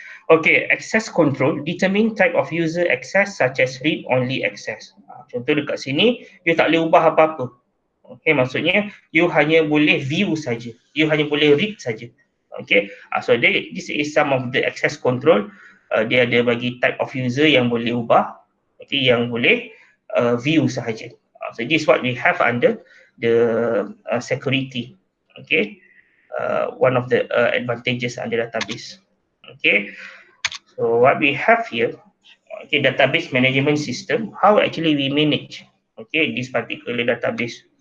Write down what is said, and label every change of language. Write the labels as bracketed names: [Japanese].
[English] Okay, access control determine type of user access such as read only access. [Malay] Contoh dekat sini you tak boleh ubah apa-apa. Okay, maksudnya you hanya boleh view saja, you hanya boleh read saja. [English] Okay, so this is some of the access control. [Malay] Dia ada bagi [English] type of user [Malay] yang boleh ubah, okay, yang boleh view sahaja. [English] So this is what we have under the security. Okay, one of the advantages under database. Okay, so what we have here, okay, database management system. How actually we manage, okay, this particular database.